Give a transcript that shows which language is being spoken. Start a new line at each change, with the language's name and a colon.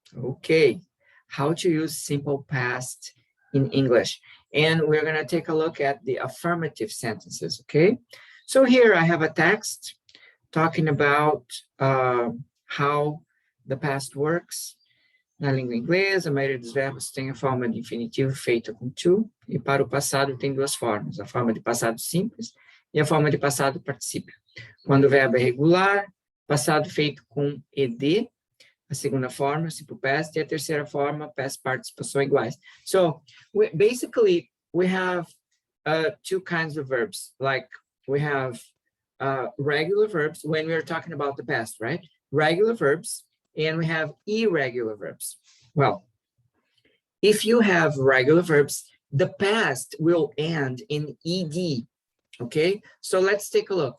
English: Okay, how to use simple past in English. And we're going to take a look at the affirmative sentences, okay? So here I have a text talking about how the past works.
Portuguese: Na língua inglesa, a maioria dos verbos tem a forma de infinitivo feita com to, e para o passado tem duas formas, a forma de passado simples e a forma de passado particípio. Quando o verbo é regular, passado feito com ed, a segunda forma, simple past, e a terceira forma, past participles são iguais.
English: So, basically, we have two kinds of verbs, like we have regular verbs when we're talking about the past, right? Regular verbs, and we have irregular verbs. Well, if you have regular verbs, the past will end in ed, okay? So let's take a look.